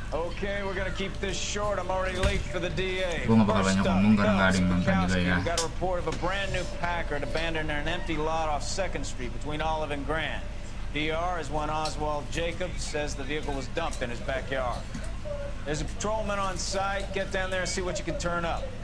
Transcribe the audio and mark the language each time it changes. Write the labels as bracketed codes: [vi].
[en] Okay, we're gonna keep this short. I'm already late for the DA. [id] Gue nggak bakal banyak ngomong karena nggak ada yang nonton juga ya. [en] We got a report of a brand new Packard abandoned in an empty lot off 2nd Street between Olive and Grand. DR is when Oswald Jacobs says the vehicle was dumped in his backyard. There's a patrolman on site. Get down there and see what you can turn up.